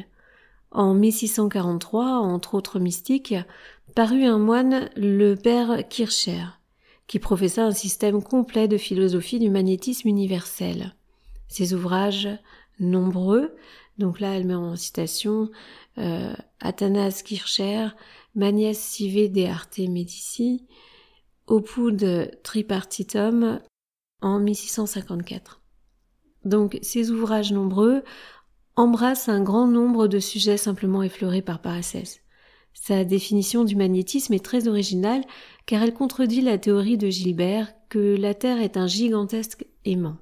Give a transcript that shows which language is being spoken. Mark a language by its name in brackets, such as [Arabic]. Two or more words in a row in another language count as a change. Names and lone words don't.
[French] En 1643, entre autres mystiques, parut un moine, le père Kircher, qui professa un système complet de philosophie du magnétisme universel. Ses ouvrages nombreux, donc là elle met en citation Athanas Kircher, Magnes Sive de Arte Medici, Opus Tripartitum en 1654. Donc ces ouvrages nombreux embrassent un grand nombre de sujets simplement effleurés par Paracelse. Sa définition du magnétisme est très originale car elle contredit la théorie de Gilbert que la Terre est un gigantesque aimant.